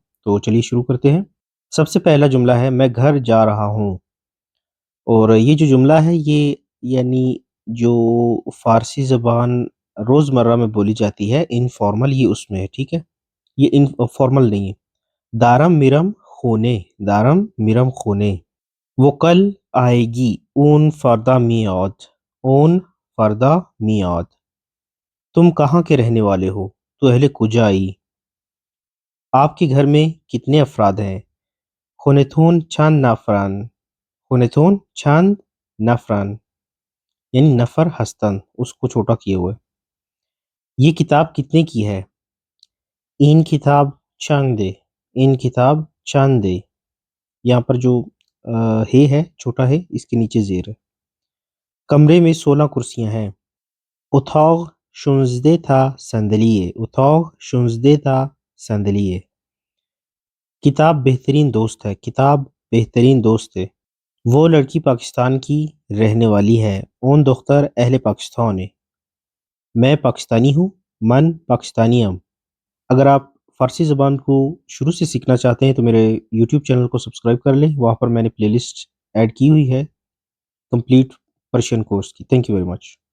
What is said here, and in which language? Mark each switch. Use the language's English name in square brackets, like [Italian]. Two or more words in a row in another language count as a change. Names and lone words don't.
[Urdu] تو چلیے شروع کرتے ہیں۔ سب سے پہلا جملہ ہے میں گھر جا رہا ہوں، اور یہ جو جملہ ہے یہ یعنی جو فارسی زبان روزمرہ میں بولی جاتی ہے انفارمل، یہ اس میں ہے، ٹھیک ہے، یہ فارمل نہیں ہے۔ [Persian] دارم میرم خونے، دارم میرم خونے، [Urdu] وہ کل آئے گی، [Persian] اون فردہ میاد، اون فردہ میاد۔ [Urdu] تم کہاں کے رہنے والے ہو؟ [Persian] تو اہل کجائی۔ [Urdu] آپ کے گھر میں کتنے افراد ہیں؟ [Persian] خونتون چند نفران، خونتون چند نفران، یعنی نفر ہستن، [Urdu] اس کو چھوٹا کیے ہوئے۔ یہ کتاب کتنے کی ہے؟ [Persian] این کتاب چند دے، این کتاب چند دے۔ [Urdu] یہاں پر جو ہے چھوٹا ہے، اس کے نیچے زیر ہے۔ کمرے میں 16 کرسیاں ہیں۔ [Persian] اتاق 16 تا صندلیه، اتاق 16 تا صندلیه۔ [Urdu] کتاب بہترین دوست ہے، کتاب بہترین دوست ہے۔ وہ لڑکی پاکستان کی رہنے والی ہے، [Persian] اون دختر اہل پاکستان ہے۔ [Urdu] میں پاکستانی ہوں، [Persian] من پاکستانی ہم۔ [Urdu] اگر آپ فارسی زبان کو شروع سے سیکھنا چاہتے ہیں تو میرے یوٹیوب چینل کو سبسکرائب کر لیں، وہاں پر میں نے پلے لسٹ ایڈ کی ہوئی ہے [English] complete Persian course [Urdu] کی۔ [English] Thank you very much.